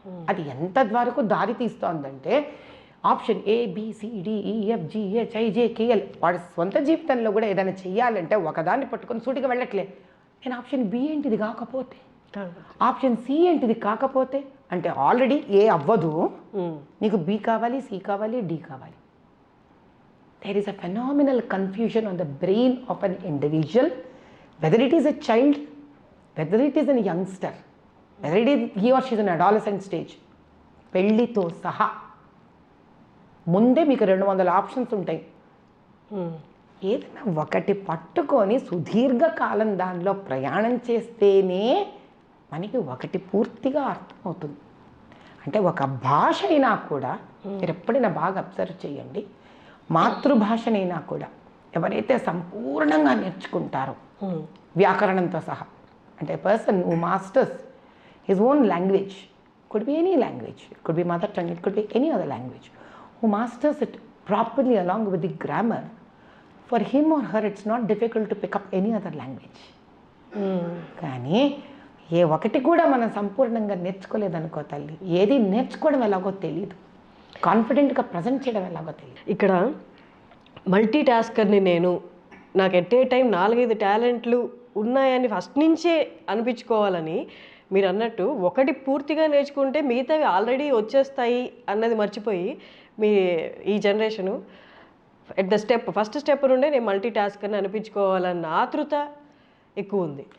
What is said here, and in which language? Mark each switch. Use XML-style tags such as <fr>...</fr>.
<te>అది ఎంత వరకు దారి తీస్తోందంటే ఆప్షన్ ABCDEFGHIJKL వాడి సొంత జీవితంలో కూడా ఏదైనా చెయ్యాలంటే ఒకదాన్ని పట్టుకొని సూటిగా వెళ్ళట్లే. నేను ఆప్షన్ B ఏంటిది కాకపోతే, ఆప్షన్ C ఏంటిది కాకపోతే, అంటే ఆల్రెడీ ఏ అవ్వదు, నీకు B కావాలి, C కావాలి, D కావాలి.</te> <en>There is a phenomenal confusion on the brain of an individual, whether it is a child, whether it is a youngster, whether it is he or she is an adolescent stage.</en> <te>పెళ్ళితో సహా ముందే మీకు 200 options ఉంటాయి. ఏదైనా ఒకటి పట్టుకొని సుదీర్ఘకాలం దానిలో ప్రయాణం చేస్తేనే మనకి ఒకటి పూర్తిగా అర్థమవుతుంది. అంటే ఒక భాష అయినా కూడా మీరు ఎప్పుడైనా బాగా అబ్జర్వ్ చేయండి, మాతృభాషనైనా కూడా ఎవరైతే సంపూర్ణంగా నేర్చుకుంటారో వ్యాకరణంతో సహా, అంటే</te> <en>Person who masters his own language, could be any language, it could be mother tongue, it could be any other language, who masters it properly along with the grammar, for him or her it's not difficult to pick up any other language.</en> <te>కానీ ఏ ఒకటి కూడా మనం సంపూర్ణంగా నేర్చుకోలేదనుకో తల్లి, ఏది నేర్చుకోవడం ఎలాగో తెలియదు, కాన్ఫిడెంట్గా ప్రజెంట్ చేయడం ఎలాగో తెలియదు. ఇక్కడ మల్టీ టాస్కర్ని నేను, నాకు</te> <en>at a time</en> <te>4-5 టాలెంట్లు ఉన్నాయని ఫస్ట్ నుంచే అనిపించుకోవాలని మీరు అన్నట్టు ఒకటి పూర్తిగా నేర్చుకుంటే మిగతావి ఆల్రెడీ వచ్చేస్తాయి అన్నది మర్చిపోయి మీ ఈ generation</te> <en>at the first step</en> <te>నుండే నేను మల్టీ టాస్క్ అని అనిపించుకోవాలన్న ఆతృత ఎక్కువ ఉంది.</te>